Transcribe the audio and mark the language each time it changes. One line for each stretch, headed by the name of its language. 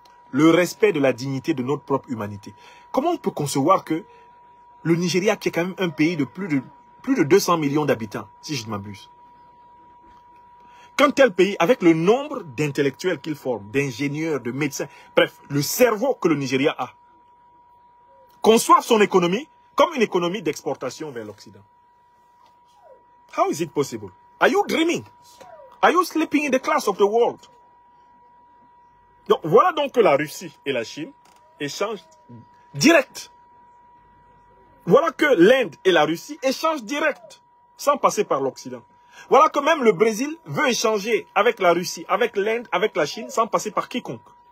French: Le respect de la dignité de notre propre humanité. Comment on peut concevoir que le Nigeria, qui est quand même un pays de plus de 200 millions d'habitants, si je ne m'abuse, quand tel pays, avec le nombre d'intellectuels qu'il forme, d'ingénieurs, de médecins, bref, le cerveau que le Nigeria a, conçoive son économie comme une économie d'exportation vers l'Occident?
English: How is it possible? Are you dreaming? Are you sleeping in the class of the world?
French: Donc, voilà donc que la Russie et la Chine échangent direct. Voilà que l'Inde et la Russie échangent direct, sans passer par l'Occident. Voilà que même le Brésil veut échanger avec la Russie, avec l'Inde, avec la Chine, sans passer par quiconque.